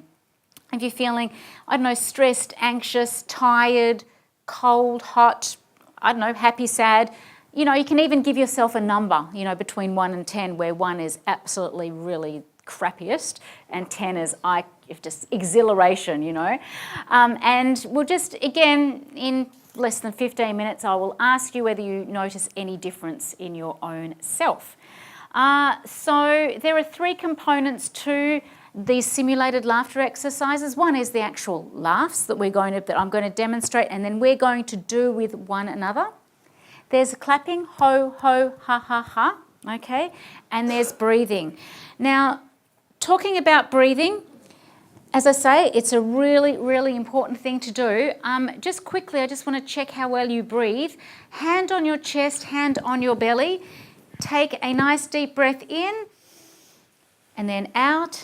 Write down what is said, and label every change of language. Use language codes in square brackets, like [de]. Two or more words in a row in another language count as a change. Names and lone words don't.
[en] If you're feeling, stressed, anxious, tired, cold, hot, happy, sad, you can even give yourself a number, between 1 and 10, where 1 is absolutely really crappiest and 10 is just exhilaration, and we'll just, again, in less than 15 minutes, I will ask you whether you notice any difference in your own self. So there are 3 components to these simulated laughter exercises. One is the actual laughs that I'm going to demonstrate, and then we're going to do with one another. There's clapping, ho, ho, ha, ha, ha, okay? And there's breathing. Now, talking about breathing, as I say, it's a really, really important thing to do. Just quickly, I just want to check how well you breathe. Hand on your chest, hand on your belly. Take a nice deep breath in and then out.